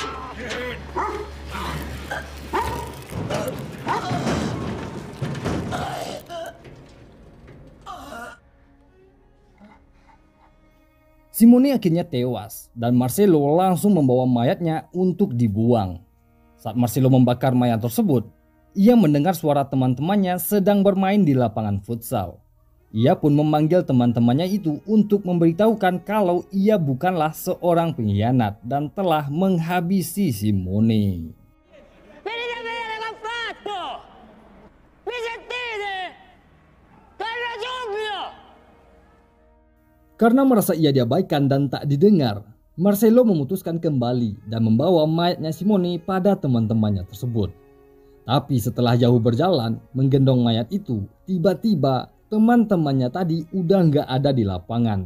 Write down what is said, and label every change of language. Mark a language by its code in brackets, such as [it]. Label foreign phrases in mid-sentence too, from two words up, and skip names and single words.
[id] Simone akhirnya tewas dan Marcelo langsung membawa mayatnya untuk dibuang. Saat Marcelo membakar mayat tersebut, ia mendengar suara teman-temannya sedang bermain di lapangan futsal. Ia pun memanggil teman-temannya itu untuk memberitahukan kalau ia bukanlah seorang pengkhianat dan telah menghabisi Simone. [it] Venite a vedere che ho fatto! Mi sentite? Torna subito! [id] Karena merasa ia diabaikan dan tak didengar, Marcelo memutuskan kembali dan membawa mayatnya Simone pada teman-temannya tersebut. Tapi setelah jauh berjalan menggendong mayat itu, tiba-tiba teman-temannya tadi udah nggak ada di lapangan.